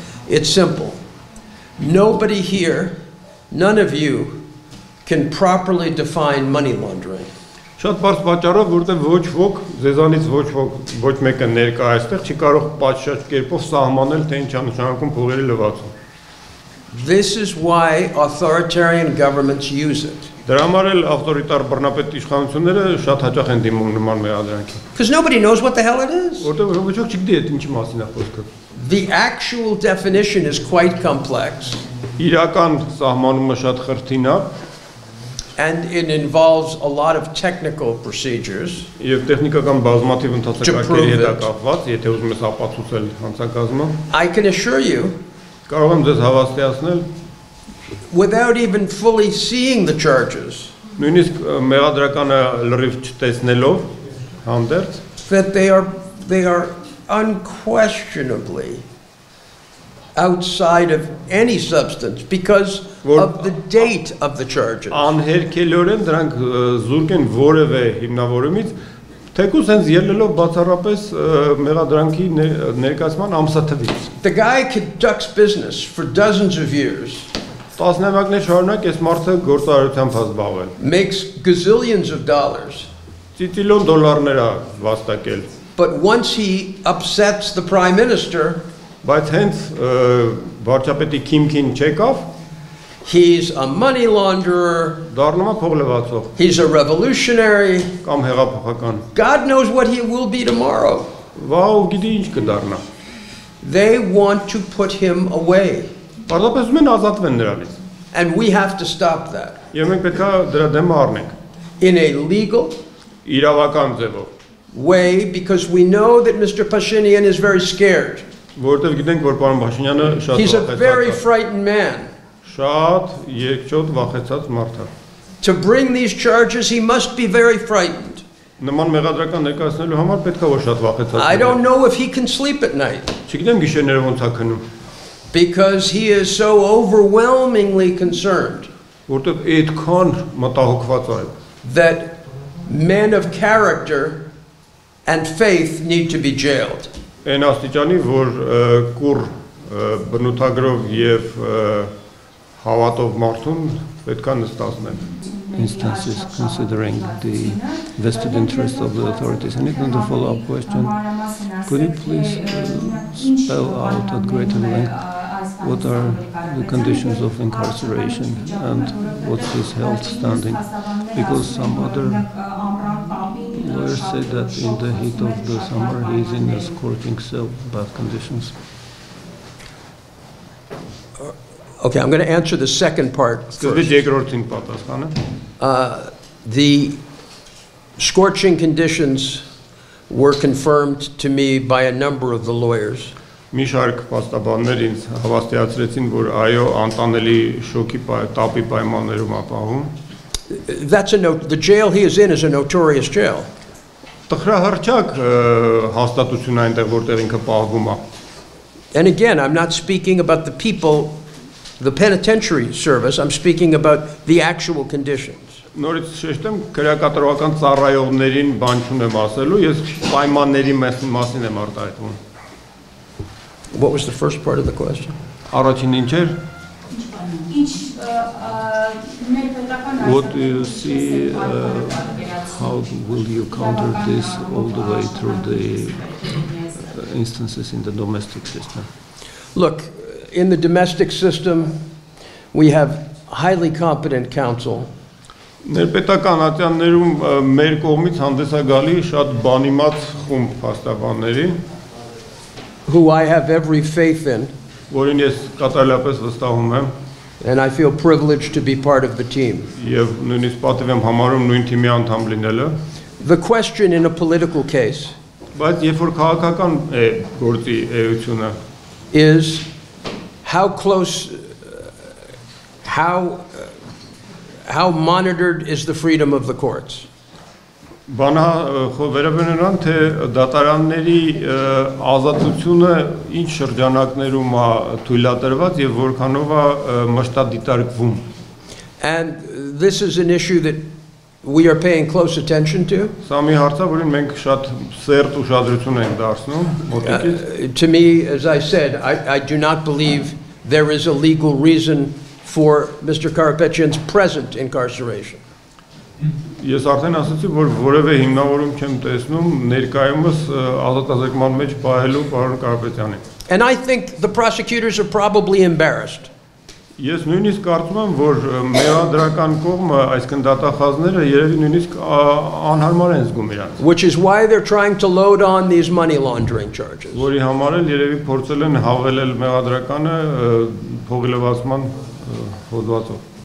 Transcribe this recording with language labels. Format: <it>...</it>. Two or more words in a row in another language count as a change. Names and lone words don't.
<en>It's simple. Nobody here, none of you, can properly define money laundering.</en> <hy>Շատ բարձ պատճառով, որտեղ ոչ ոք, ձեզանից ոչ մեկը ներկա այստեղ չի կարող պատշաճ կերպով սահմանել, թե ինչ է նշանակում փողերի լվացում։</hy> <en>This is why authoritarian governments use it.</en> <hy>Դրա համար էլ ավտորիտար բռնապետ իշխանությունները շատ հաճախ են դիմում նման մեղադրանքի։</hy> <en>Because nobody knows what the hell it is.</en> <hy>Որտեղ ոչ ոք չգիտի այդ ինչի մասին է խոսքը։</hy> <en>The actual definition is quite complex.</en> <hy>Իրական սահմանումը շատ խրթին է։</hy> <en>And it involves a lot of technical procedures.</en> <hy>Եվ տեխնիկական բազմաթիվ ընթացակարգերի հետ է կապված, եթե ուզում ես ապացուցել հանցագազմը։</hy> <en>I can assure you,</en> <hy>կարող եմ ձեզ հավաստիացնել,</hy> <en>without even fully seeing the charges,</en> <hy>նույնիսկ մեղադրականը լրիվ չտեսնելով, հանդերձ,</hy> <en>that they are unquestionably outside of any substance because of the date of the charges.</en> <hy>Անհերքելորեն դրանք զուրկ են որևէ հիմնավորումից, թեկուզ հենց ելնելով բացառապես մեղադրանքի ներկայացման ամսաթվից։</hy> <en>The guy conducts business for dozens of years.</en> <hy>Տասնամյակներ շարունակ այս մարդը գործարարությամբ է զբաղվել։</hy> <en>Makes gazillions of dollars.</en> <hy>Ծիծիլիոն դոլարներ է վաստակել։</hy> <en>But once he upsets the prime minister,</en> <hy>բայց հենց վարչապետի քիմքին չեկավ,</hy> <en>he's a money launderer.</en> <hy>Դառնում է փողլվացող։</hy> <en>He's a revolutionary.</en> <hy>Կամ հեղափոխական։</hy> <en>God knows what he will be tomorrow.</en> <hy>Վау, գիտի ինչ կդառնա։</hy> <en>They want to put him away.</en> <hy>Պարզապես ուզում են ազատվեն նրանից։</hy> <en>And we have to stop that.</en> <hy>Եվ մենք պետք է դրա դեմ առնենք։</hy> <en>In a legal</en> <hy>իրավական ձևով</hy> <en>way, because we know that Mr. Pashinyan is very scared.</en> <hy>Որտեղ գիտենք, որ պարոն Փաշինյանը շատ</hy> <en>He's a very frightened man.</en> <hy>Շատ երկչոտ վախեցած մարդ է։</hy> <en>To bring these charges, he must be very frightened.</en> <hy>Նման մեղադրական ներկայացնելու համար պետք է որ շատ վախեցած։</hy> <en>I don't know if he can sleep at night.</en> <hy>Չգիտեմ գիշերները ոնց է քնում։</hy> <en>Because he is so overwhelmingly concerned.</en> <hy>Որտեղ այդքան մտահոգված է։</hy> <en>That men of character and faith need to be jailed.</en> <hy>Այն աստիճանի, որ կուր բնութագրով եւ հավատով մարդուն պետք է նստացնեն։</hy> <en>Instances considering the vested interest of the authorities. And another follow-up question, could you please spell out at greater length what are the conditions of incarceration and what's his health standing? Because some other lawyers say that in the heat of the summer he is in a scorching cell, bad conditions. Okay, I'm going to answer the second part first. The scorching conditions were confirmed to me by a number of the lawyers.</en> <hy>Մի շարք փաստաբաններ ինձ հավաստիացրեցին, որ այո, անտանելի շոկի տապի պայմաններում է պահում։</hy> <en>That's the jail he is in is a notorious jail.</en> <hy>Տխրահարճակ հաստատություն այնտեղ որտեղ ինքը պահվում է։</hy> <en>And again, I'm not speaking about the people, the penitentiary service, I'm speaking about the actual conditions.</en> <hy>Նորից շեշտեմ, քրեակատարողական ծառայողներին բան չունեմ ասելու, ես պայմանների մասին եմ արտահայտվում։</hy> <en>What was the first part of the question?</en> <hy>Առաջին ինչ էր։</hy> <en>What do you see, how will you counter this all the way through the instances in the domestic system? Look, in the domestic system, we have highly competent counsel.</en> <hy>Ներպետական ատյաններում մեր կողմից հանդես է գալի շատ բանիմաց խումբ փաստաբանների,</hy> <en>who I have every faith in.</en> <hy>Որին ես կատարելապես վստահում եմ,</hy> <en>and I feel privileged to be part of the team.</en> <hy>Եվ նույնիսկ պատիվ եմ համարում նույն թիմի անդամ լինելը.</hy> <en>The question in a political case</en> <hy>բայց երբ որ քաղաքական է գործի էությունը</hy> <en>is how close, how monitored is the freedom of the courts?</en> <hy>Բանա վերաբերում են թե դատարանների ազատությունը ինչ շրջանակներում է թույլատրված եւ որքանով է մշտադիտարկվում.</hy> <en>And this is an issue that we are paying close attention to.</en> <hy>Սա մի հարց է, որին մենք շատ սերտ ուշադրություն ենք դարձնում մոտիկից։</hy> <en>To me, as I said, I do not believe there is a legal reason for Mr. Karapetyan's present incarceration.</en> <hy>Ես արդեն ասացի, որ որևէ հիմնավորում չեմ տեսնում ներկայումս ազատազրկման մեջ պահելու պարոն Կարապետյանին։</hy> <en>And I think the prosecutors are probably embarrassed.</en> <hy>Ես նույնիսկ կարծում եմ, որ մեղադրական կողմը, այսինքն դատախազները երևի նույնիսկ անհարմար են զգում իրանց։</hy> <en>Which is why they're trying to load on these money laundering charges.</en> <hy>Որի համար էլ երևի փորձել են հավելել մեղադրականը փողի լվացման հոդվածով։</hy>